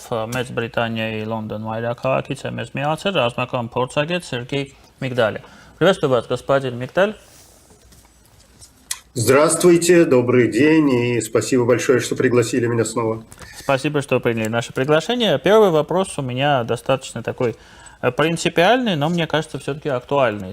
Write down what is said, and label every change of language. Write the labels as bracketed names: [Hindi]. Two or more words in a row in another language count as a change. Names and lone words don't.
[Armenian] Մեծ Բրիտանիայի Լոնդոն մայրաքաղաքից է մեզ միացել ռազմական փորձագետ Սերգեյ Միգդալը։ [Russian] Приветствую вас, господин Мигдаль. Здравствуйте, добрый день и спасибо большое, что пригласили меня снова. Спасибо, что приняли наше приглашение. Первый вопрос у меня достаточно такой принципиальный, но мне кажется все-таки актуальный.